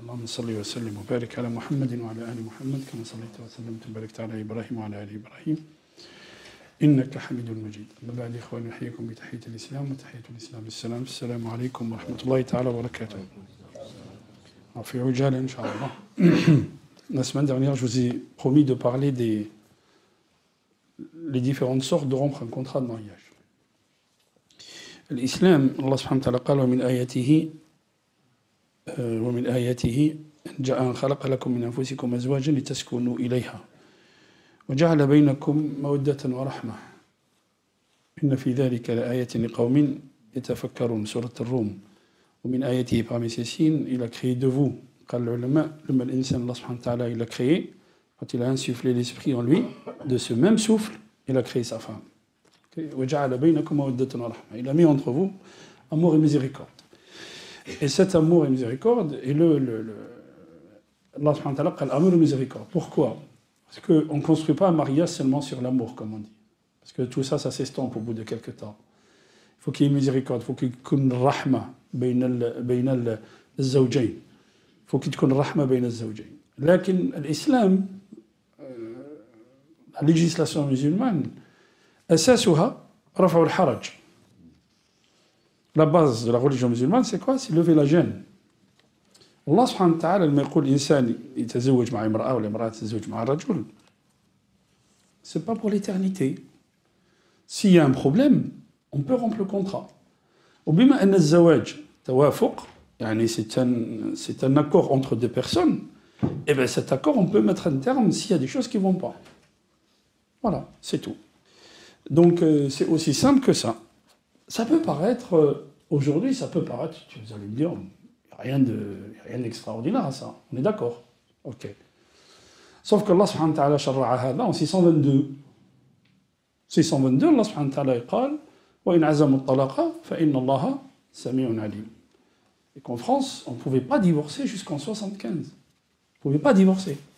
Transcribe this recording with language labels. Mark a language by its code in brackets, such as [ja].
[ar] اللهم صل وسلم وبارك على محمد وعلى آل محمد كما صليت وسلمت وباركت على إبراهيم وعلى آل إبراهيم إنك حميد مجيد. أما بعد إخواني أحييكم بتحية الإسلام وتحية الإسلام السلام. السلام عليكم ورحمة الله تعالى وبركاته. في عجالة إن شاء الله. [fr] La semaine dernière, je vous ai promis de parler des différentes sortes de rompre un contrat de mariage. [ar] L'islam, Allah subhanahu wa ta'ala قال ومن آياته أن خلق لكم من أنفسكم أزواجا لتسكنوا إليها وجعل بينكم مودة ورحمة إن في ذلك لآية لقوم يتفكرون. سورة الروم. ومن آياته [fr] parmi ces signes, il a créé de vous. [ar] قال العلماء لما الإنسان [fr] Allah subhanahu wa ta'ala il a créé, quand il a insufflé l'esprit en lui, de ce même souffle, il a créé sa femme. [ar] وجعل بينكم مودة ورحمة. [fr] Il a mis entre vous amour et miséricorde. Et cet amour et miséricorde est Allah subhanahu wa ta'ala قال amour et miséricorde. Pourquoi? Parce qu'on ne construit pas un mariage seulement sur l'amour, comme on dit. Parce que tout ça, ça s'estompe au bout de quelques temps. Il faut qu'il y ait miséricorde, il faut qu'il y ait une rahma [ar] بين الزوجين. [fr] Il faut qu'il y ait une rahma [ar] بين الزوجين. [fr] لكن l'islam, la législation musulmane, [ar] أساسها رفع الحرج. [fr] La base de la religion musulmane, c'est quoi? C'est lever la gêne. [ar] الله سبحانه وتعالى لما يقول إنسان يتزوج مع امرأة ولا امرأة تتزوج مع رجل, [fr] c'est pas pour l'éternité. S'il y a un problème, on peut rompre le contrat. [ar] وبما أن الزواج توافق, يعني [fr] c'est un accord entre deux personnes, et bien cet accord on peut mettre un terme s'il y a des choses qui vont pas. Voilà, c'est tout. Donc c'est aussi simple que ça. Ça peut paraître, aujourd'hui ça peut paraître, vous allez me dire, rien d'extraordinaire à ça. On est d'accord? Ok. Sauf que Allah subhanahu wa ta'ala [ar] شرع هذا [fr] en 622. [ar] 622, Allah subhanahu wa ta'ala قال وإن عزموا الطلاق فإن الله سميع عليم. [fr] Et qu'en France, on ne pouvait pas divorcer jusqu'en 75. On ne pouvait pas divorcer.